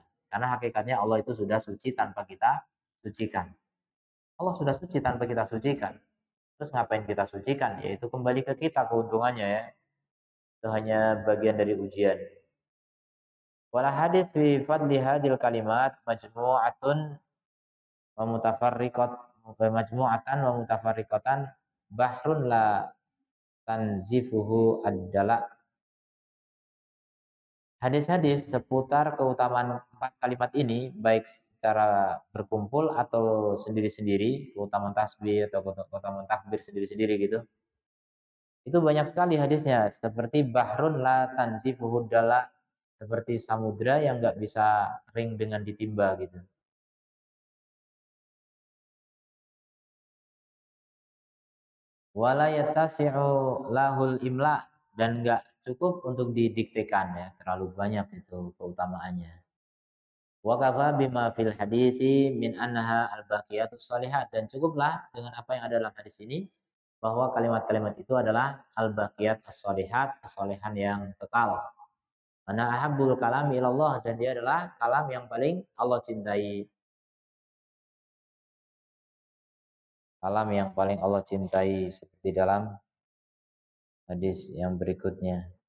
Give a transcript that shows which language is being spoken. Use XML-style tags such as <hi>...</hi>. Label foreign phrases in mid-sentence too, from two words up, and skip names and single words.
<id>Karena hakikatnya Allah itu sudah suci tanpa kita sucikan. Allah sudah suci tanpa kita sucikan. Terus ngapain kita sucikan? Yaitu kembali ke kita keuntungannya ya. Itu hanya bagian dari ujian.</id> <ar>ولها حديث في فضل هذه الكلمات مجموعة ومتفرقة مجموعة ومتفرقة بحر لا تنزفه الدلاء.</ar> <id>Hadis-hadis seputar keutamaan empat kalimat ini baik secara berkumpul atau sendiri-sendiri, keutamaan tasbih atau keutamaan takbir sendiri-sendiri gitu. Itu banyak sekali hadisnya seperti</id> <ar>بحر لا تنزفه الدلاء,</ar> <id>seperti samudra yang nggak bisa kering dengan ditimba gitu.</id> <ar>ولا يتسع له الإملاء,</ar> <id>dan enggak cukup untuk didiktekan ya, terlalu banyak itu keutamaannya.</id> <ar>وكفى بما في الحديث من أنها الباقيات الصالحات,</ar> <id>dan cukuplah dengan apa yang ada dalam hadis ini bahwa kalimat-kalimat itu adalah</id> <ar>الباقيات الصالحات,</ar> <id>kesolehan yang kekal.</id> <ar>وهي أحب الكلام إلى الله,</ar> <id>dan dia adalah kalam yang paling Allah cintai. Kalam yang paling Allah cintai seperti dalam hadis yang berikutnya.</id>